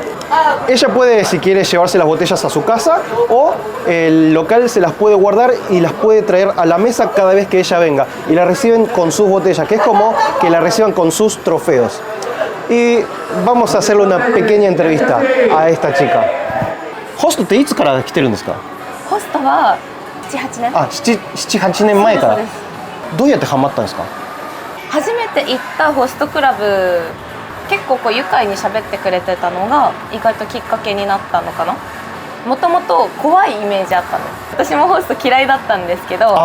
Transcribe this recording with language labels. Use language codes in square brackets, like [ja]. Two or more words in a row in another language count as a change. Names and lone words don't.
[es] Ella puede, si quiere, llevarse las botellas a su casa o el local se las puede guardar y las puede traer a la mesa cada vez que ella venga. Y la reciben con sus botellas, que es como que la reciban con sus trofeos. Y vamos a hacerle una pequeña entrevista a esta chica. [ja] ¿Host っていつから来てるんですか？ホストは7、8年。 7、8年前から。どうやってハマったんですか？初めて行ったホストクラブ、結構愉快に喋ってくれてたのが意外ときっかけになったのかな。もともと怖いイメージあったんです。私もホスト嫌いだったんですけど、